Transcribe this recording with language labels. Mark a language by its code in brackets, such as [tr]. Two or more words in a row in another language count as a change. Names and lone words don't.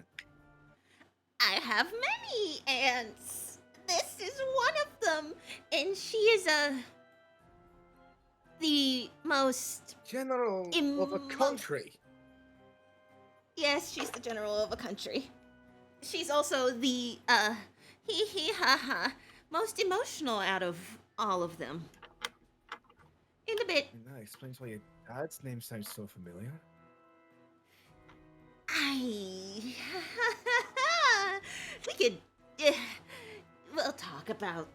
[en] I have many aunts. This is one of them, and she is the most General of a country. Yes, she's the general of a country. She's also the hee hee ha ha most emotional out of all of them. In a bit, And that explains why your dad's name sounds so familiar. I we could we'll talk about